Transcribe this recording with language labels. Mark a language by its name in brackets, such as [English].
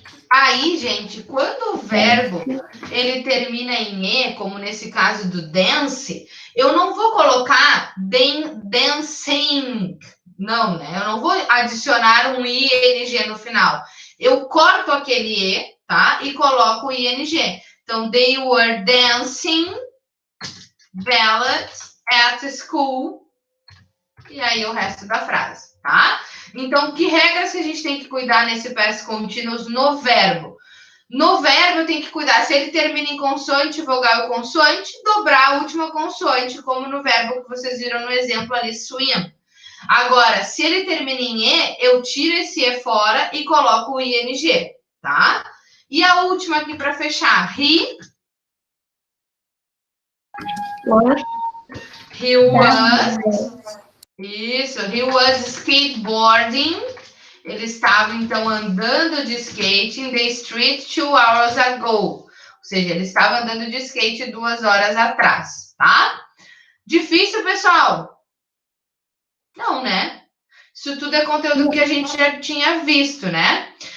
[Portuguese] Aí, gente, quando o verbo ele termina em E, como nesse caso do dance, eu não vou colocar dancing. Não, né? Eu não vou adicionar um ing no final. Eu corto aquele E, tá? E coloco o ing. Então, [English] they were dancing ballads at school. [Portuguese] E aí o resto da frase, tá? Então, que regras que a gente tem que cuidar nesse past continuous no verbo? No verbo, eu tenho que cuidar, se ele termina em consoante, vogal e consoante, dobrar a última consoante, como no verbo que vocês viram no exemplo ali, swim. Agora, se ele termina em E, eu tiro esse E fora e coloco o ing, tá? E a última aqui para fechar, [English] he was... [Portuguese] Isso, [English] he was skateboarding. [Portuguese] Ele estava, então, andando de skate [English] in the street 2 hours ago. [Portuguese] Ou seja, ele estava andando de skate 2 horas atrás, tá? Difícil, pessoal? Não, né? Isso tudo é conteúdo que a gente já tinha visto, né?